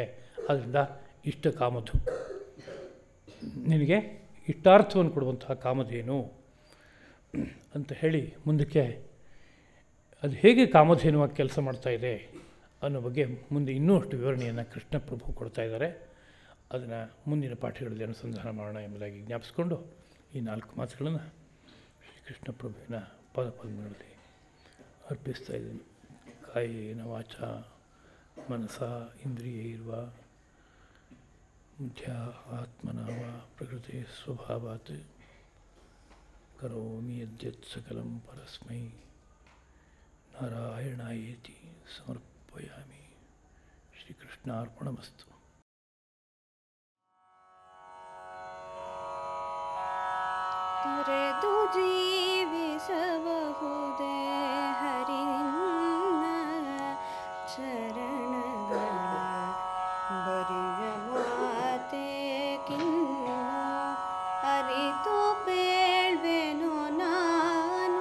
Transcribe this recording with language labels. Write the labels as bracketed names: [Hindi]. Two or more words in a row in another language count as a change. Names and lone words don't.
[Kannada] ಆದ್ದರಿಂದ [Sanskrit] ಇಷ್ಟ ಕಾಮಧುಕ್, [Kannada] ನಿನಗೆ ಇಷ್ಟಾರ್ಥವನ್ನು ಕೊಡುವಂತಹ ಕಾಮಧೇನು ಅಂತ ಹೇಳಿ ಮುಂದಕ್ಕೆ ಅದು ಹೇಗೆ ಕಾಮಧೇನುವಾಗಿ ಕೆಲಸ ಮಾಡ್ತಾಯಿದೆ ಅನ್ನೋ ಬಗ್ಗೆ ಮುಂದೆ ಇನ್ನೂ ಅಷ್ಟು ವಿವರಣೆಯನ್ನು ಕೃಷ್ಣ ಪ್ರಭು ಕೊಡ್ತಾ ಇದ್ದಾರೆ. ಅದನ್ನು ಮುಂದಿನ ಪಾಠಗಳಲ್ಲಿ ಅನುಸಂಧಾನ ಮಾಡೋಣ ಎಂಬುದಾಗಿ ಜ್ಞಾಪಿಸ್ಕೊಂಡು ಈ 4 ಮಾತುಗಳನ್ನು ಶ್ರೀಕೃಷ್ಣ ಪ್ರಭುವಿನ ಪದಪದ್ಮಗಳಲ್ಲಿ ಅರ್ಪಿಸ್ತಾ ಇದ್ದೀನಿ. [Sanskrit] ಕಾಯೇನ ವಾಚ ಮನಸ ಇಂದ್ರಿಯೈರ್ವ ಬುದ್ಧ್ಯಾ ಆತ್ಮನಾ ವಾ ಪ್ರಕೃತಿ ಸ್ವಭಾವಾತ್ ಕರೋಮಿ ಯದ್ಯತ್ ಸಕಲಂ ಪರಸ್ಮೈ ನಾರಾಯಣಾಯೇತಿ ಸಮರ್ಪಯಾಮಿ. ಶ್ರೀಕೃಷ್ಣಾರ್ಪಣಮಸ್ತು. [Kannada] ತೊರೆದು ಜೀವಿಸಬಹುದೇ ಹರಿನಿನ್ನ ಚರಣಗಳ ಬರಿಯ ಮಾತೇಕಿನ್ನು ಅರಿತು ಬೇಳ್ವೆನು ನಾನು.